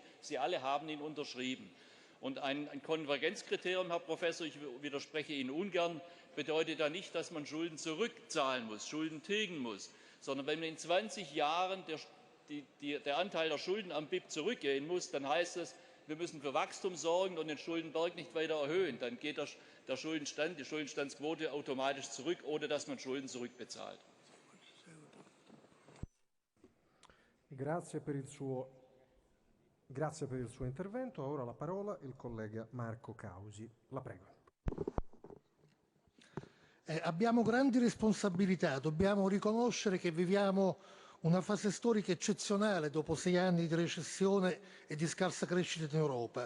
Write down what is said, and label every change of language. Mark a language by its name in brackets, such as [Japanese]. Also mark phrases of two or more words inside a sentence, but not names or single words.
[German] Sie alle haben ihn unterschrieben. Und ein Konvergenzkriterium, Herr Professor, ich widerspreche Ihnen ungern, bedeutet ja nicht, dass man Schulden zurückzahlen muss, Schulden tilgen muss, sondern wenn in 20 Jahren der Anteil der Schulden am BIP zurückgehen muss, dann heißt es, wir müssen für Wachstum sorgen und den Schuldenberg nicht weiter erhöhen. Dann geht der Schuldenstand, die Schuldenstandsquote automatisch zurück, ohne dass man Schulden zurückbezahlt. [Italian] Grazie per il suo intervento. Ora la parola il collega Marco Causi. La prego. Abbiamo grandi responsabilità, dobbiamo riconoscere che viviamo una fase storica eccezionale dopo 6 anni di recessione e di scarsa crescita in Europa.